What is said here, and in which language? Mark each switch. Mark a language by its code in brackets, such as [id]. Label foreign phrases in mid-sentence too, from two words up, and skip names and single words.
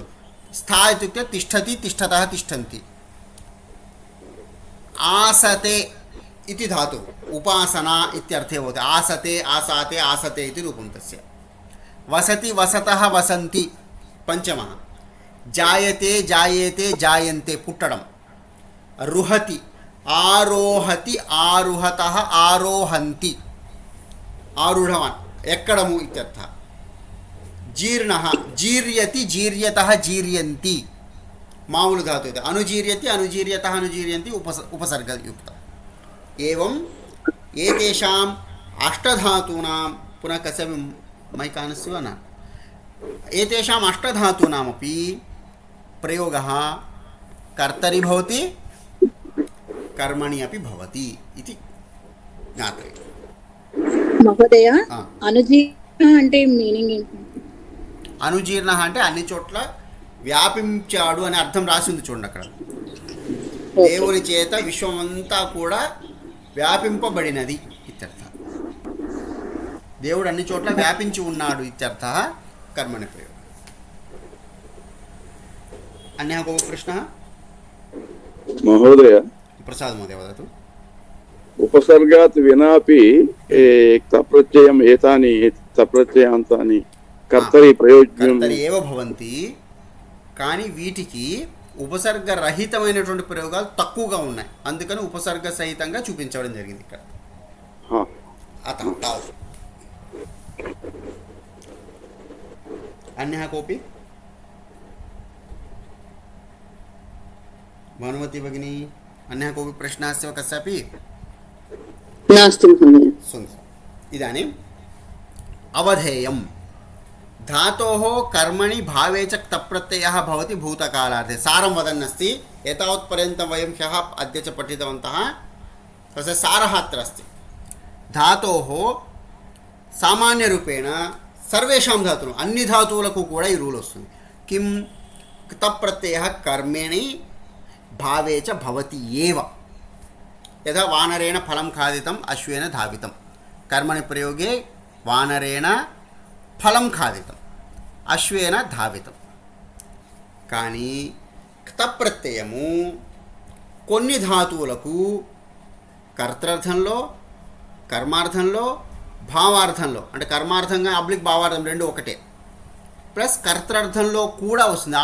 [sa] स्था इत्युक्ते तिष्ठति, तिष्ठतः, तिष्ठन्ति. आसते इति धातुः, उपासना इत्यर्थे भवति. आसते, आसाते, आसते इति रूपं तस्य. वसति, वसतः, वसन्ति पञ्चमः. जायते, जायेते, जायन्ते पुट्टडं. रुहति, ఆరోహతి ఆరుహతః ఆరోహంతి ఆరుఢవాన్ ఎక్కడము ఇత్యర్థ జీర్ణః జీర్యతి జీర్యతః జీర్యంతి [te] మామూలు ధాతు ఇది [sa] అనుజీర్యతి అనుజీర్యతః అనుజీర్యంతి ఉపసర్గయుక్తం ఏవం ఏతేషాం అష్టధాతూనాం పునః కస్యాపి మైకానस्य वा न एतेषाम् अष्टधातूनामपि प्रयोगः कर्तरि भवति कर्मणि अपि भवति इति ज्ञातव्यम् మహోదయ ఆ. [te] అనుజీర్ణ అంటే మీనింగ్ ఏంటి? అనుజీర్ణ అంటే అన్ని చోట్ల వ్యాపించాడు అని అర్థం రాసింది చూడండి అక్కడ. దేవుని చేత విశ్వమంతా కూడా వ్యాపింపబడినది ఇత్యర్థ. దేవుడు అన్ని చోట్ల వ్యాపించి ఉన్నాడు ఇత్యర్థ కర్మణి ప్రయోగం. [sa] అన్యः कोऽपि प्रश्नः? महोदय प्रसाद महोदय वदतु. उपसर्गात् विनापि तप्रत्ययम् एतानि तप्रत्ययान्तानि कर्तरि प्रयोज्यं కర్తరి ఏవ భవంతి, [te] కానీ వీటికి ఉపసర్గరహితమైనటువంటి ప్రయోగాలు తక్కువగా ఉన్నాయి. అందుకని ఉపసర్గ సహితంగా చూపించడం జరిగింది ఇక్కడ. हा అత తావు. [sa] अन्यः कोऽपि? भानुमती भगिनी, अन्यः कोऽपि प्रश्नः अस्ति वा कस्यापि? నాస్తి మహోదయ. सुन्दरम्. इदानीम् अवधेयं धातोः कर्मणि भावे च क्तप्रत्ययः भवति भूतकालार्थे. सारं वदन्नस्ति. एतावत्पर्यन्तं वयं ह्यः अद्य च पठितवन्तः. तस्य सारः अत्र अस्ति. धातोः सामान्यरूपेण सर्वेषां धातूनां अन्य [te] धातुవులకు కూడా ఈ రూల్ వస్తుంది. [sa] किं क्तप्रत्ययः कर्मणि भावे च भवति एव. यथा वानरेण फलं खादितम् अश्वेन धावितं. कर्मणि प्रयोगे वानरेण ఫలం ఖాదితం అశ్వేన ధావితం. [te] కానీ క్తప్రత్యయము కొన్ని ధాతువులకు కర్తర్థంలో కర్మార్థంలో భావార్థంలో, అంటే కర్మార్థంగా అబ్లిక్ భావార్థం రెండు ఒకటే, ప్లస్ కర్తర్థంలో కూడా వస్తుంది.